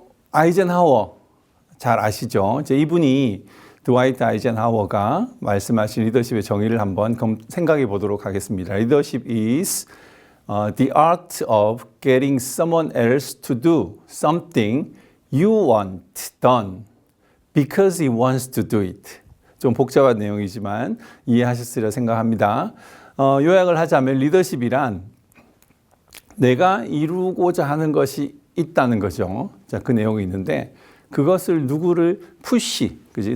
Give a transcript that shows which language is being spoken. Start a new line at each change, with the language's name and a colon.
Korean: 아이젠하워 잘 아시죠? 이제 이분이 드와이트 아이젠하워가 말씀하신 리더십의 정의를 한번 생각해 보도록 하겠습니다.
English: Leadership is the art of getting someone else to do something you want done because he wants to do it.
Korean: 좀 복잡한 내용이지만 이해하셨으리라 생각합니다. 요약을 하자면 리더십이란 내가 이루고자 하는 것이 있다는 거죠. 자, 그 내용이 있는데 그것을 누구를 푸시, 그지?